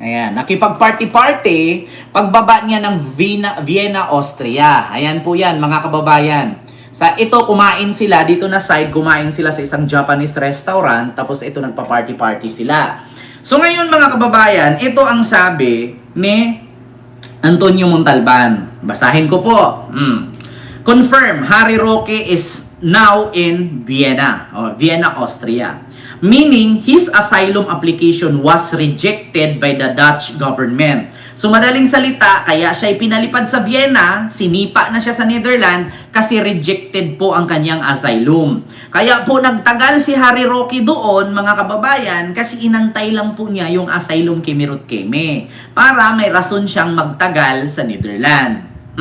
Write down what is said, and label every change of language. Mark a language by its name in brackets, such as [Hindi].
[Filipino] Ayan, nakipag-party-party pagbaba niya ng Vienna, Austria. Ayan po yan, mga kababayan. Sa ito, kumain sila, dito na side, kumain sila sa isang Japanese restaurant, tapos ito, nagpa-party-party sila. So ngayon, mga kababayan, ito ang sabi ni Antonio Montalban. Basahin ko po. [English] Confirm, Harry Roque is now in Vienna, Vienna, Austria. Meaning, his asylum application was rejected by the Dutch government. [Filipino] So, madaling salita, kaya siya pinalipad sa Vienna, sinipa na siya sa Netherlands kasi rejected po ang kanyang asylum. Kaya po nagtagal si Harry Roque doon, mga kababayan, kasi inantay lang po niya yung asylum Kemerut Keme para may rason siyang magtagal sa Netherlands.